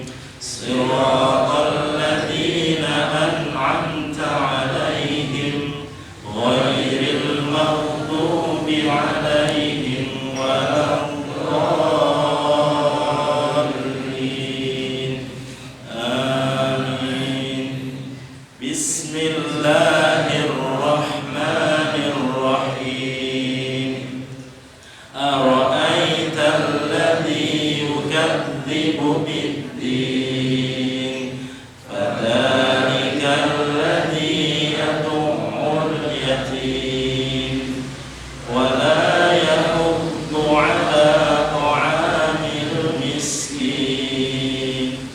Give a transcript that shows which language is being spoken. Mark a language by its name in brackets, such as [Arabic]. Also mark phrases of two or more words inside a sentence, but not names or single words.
[Arabic] صراط الذين أنعمت عليهم غير المغضوب عليهم ولا الضالين. آمين. بسم الله الرحمن الرحيم. أرأيت الذي يكذب بالدين فذلك الذي يدع اليتيم ولا يحض على طعام المسكين.